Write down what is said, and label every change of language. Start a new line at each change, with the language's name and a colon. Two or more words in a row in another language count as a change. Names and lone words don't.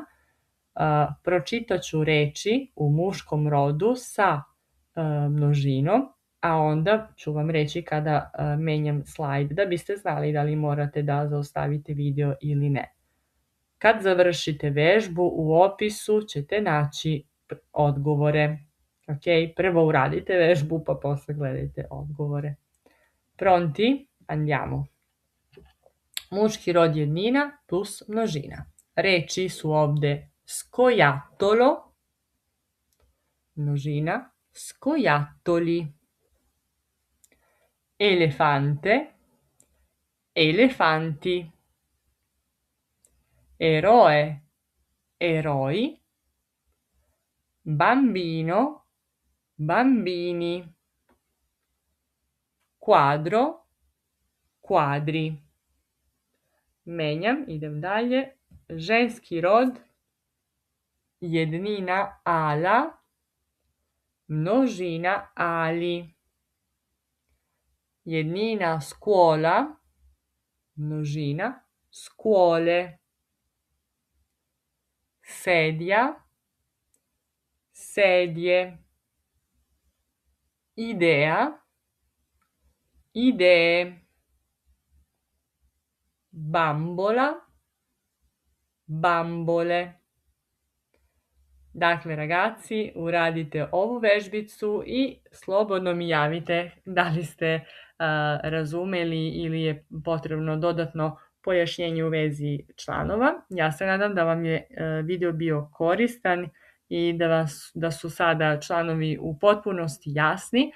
Bosnian: Pročitat ću reči u muškom rodu sa množinom, a onda ću vam reći kada menjam slajd, da biste znali da li morate da zaustavite video ili ne. Kad završite vežbu, u opisu ćete naći odgovore. Ok, prvo uradite vežbu, pa posle gledajte odgovore.
Italian: Pronti? Andiamo.
Bosnian: Muški rod jednina plus množina. Reči su ovde scoiattolo, množina,
Italian: scoiattoli. Elefante, elefanti. Eroe, eroi. Bambino, bambini. Quadro, quadri.
Bosnian: Menjam, idem dalje. Ženski rod, jednina ala, množina ali. Jednina scuola, množina scuole.
Italian: Sedia, sedje. Idea, idee. Bambola, bambole.
Bosnian: Dakle, ragazzi, uradite ovu vežbicu i slobodno mi javite da li ste razumeli ili je potrebno dodatno pojašnjenje u vezi članova. Ja se nadam da vam je video bio koristan i da su sada članovi u potpunosti jasni.